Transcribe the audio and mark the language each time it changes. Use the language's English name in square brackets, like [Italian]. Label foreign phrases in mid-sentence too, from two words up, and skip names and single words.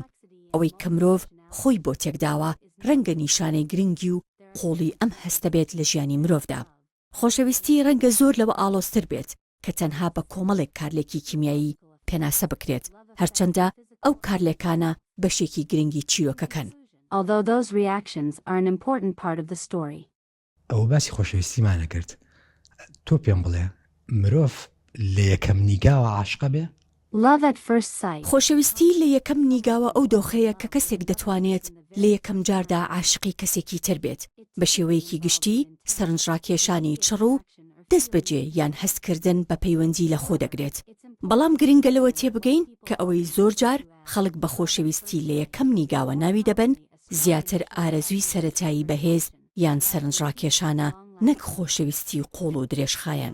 [Central Kurdish] ئەوەی کە مرۆڤ خۆی بۆ تێکداوە ڕەنگە نیشانەی گرنگی و قوڵی ئەم هەستە بێت لە ژیانی مرۆڤدا. خۆشەویستی ڕەنگە زۆر لەوە ئاڵۆزتر بێت کە تەنها بە کۆمەڵێک کارلێکی کیمیایی پێناسە بکرێت هەرچەندە ئەو کارلێکانە بەشێکی گرنگی چیرۆکەکەن. [English] Although those reactions are an important part of the story. [Central Kurdish] ئەو باسی خۆشەویستیمانە کرد. تۆ پێم بڵێ مرۆڤ لە یەکەم نیگاوە عاشقە بێ؟ [English] Love at first sight. [Central Kurdish] خۆشەویستی لە یەکەم نیگاوە ئەو دۆخەیە کە کەسێک دەتوانێت لە یەکەم جاردا عاشقی کەسێکی تر بێت بە شێوەیەکی گشتی سەرنجڕاکێشانی چڕ و دەست بەجێ یان هەستکردن بە پەیوەندی لە خۆ دەگرێت. بەڵام گرنگە لەوە تێبگەین کە ئەوەی زۆر جار خەڵک بە خۆشەویستی لە یەکەم نیگاوە ناوی دەبن زیاتر ئارەزووی سەرەتایی بەهێز یان سەرنجڕاکێشانە نەک خۆشەویستی قوڵ و درێژخایەن.